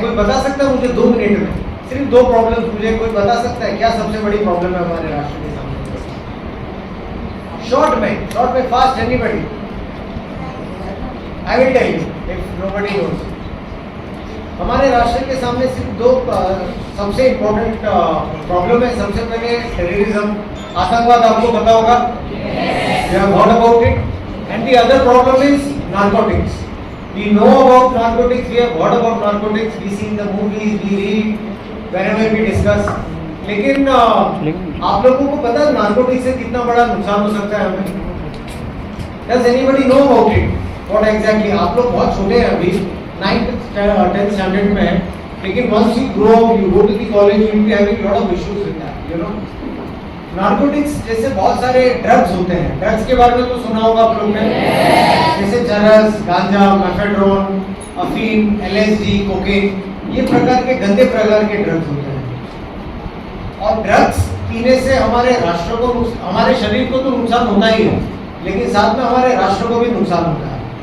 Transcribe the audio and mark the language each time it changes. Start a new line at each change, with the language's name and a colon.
Hindi: कोई बता सकता है मुझे 2 मिनट में? सिर्फ 2 प्रॉब्लम्स मुझे कोई बता सकता है क्या सबसे बड़ी प्रॉब्लम है हमारे राष्ट्र के सामने? शॉर्ट में
English: Fast, anybody? I will tell you if nobody knows.
Hindi: हमारे राष्ट्र के सामने सिर्फ 2 सबसे इम्पोर्टेंट प्रॉब्लम है। सबसे पहले टेररिज्म, आतंकवाद, आपको पता होगा,
English: you have heard about it, and the other problem is narcotics. We know about narcotics, we have heard about narcotics, we see in the movies, we read, whenever we discuss.
Hindi: लेकिन आप लोगों को पता है नार्कोटिक्स से कितना बड़ा नुकसान हो सकता है हमें?
English: Does anybody know about it? What exactly?
Hindi: आप लोग बहुत छोटे हैं अभी, 9th 10th स्टैंडर्ड में हैं, लेकिन
English: once you grow up, you go to the college, you will be having a lot of issues with that, you know.
Hindi: Narcotics जैसे बहुत सारे ड्रग्स होते हैं, ड्रग्स के बारे में तो सुना होगा आप लोग ने, जैसे चरस, गांजा, मेफेड्रोन, अफीम, LSD, कोकेन, ये प्रकार के गंदे प्रकार के ड्रग्स होते हैं। और ड्रग्स पीने से हमारे राष्ट्र को, हमारे शरीर को तो नुकसान होता ही है, लेकिन साथ में हमारे राष्ट्र को भी नुकसान होता है।